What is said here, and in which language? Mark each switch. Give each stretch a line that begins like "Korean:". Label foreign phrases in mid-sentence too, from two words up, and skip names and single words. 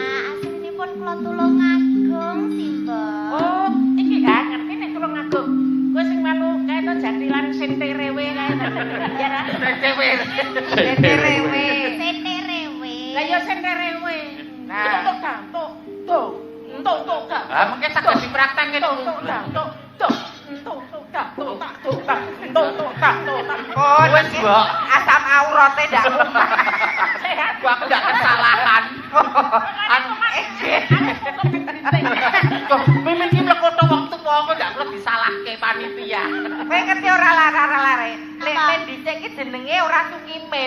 Javanese: Aslinipun kula Tulungagung sih, Mbok. Oh, iki gak ngerti nek Tulungagung. Kowe sing melu kae to jatilan senterewe kae. Ya ra? Senterewe. Senterewe. Senterewe. Lah ya senterewe. Nah. Tuk ta, tuk, tuk. Tuk tuk ta. Lah mengke saged dipraktekke Tuk tuk ta, tuk, tuk. Tuk tuk ta, tuk ta, tuk ta. Tuk tuk ta, tuk ta. Oh, Wes, iki Mbok. asam aurate ndak kumpul. Sehat. Gua aku ndak kesalahan. Anu Kok mimin iki mlekoto wong tuwa kok ndak perlu disalahke panitia. Kowe ngerti ora lare. Lek dhisik iki jenenge ora Sukimin.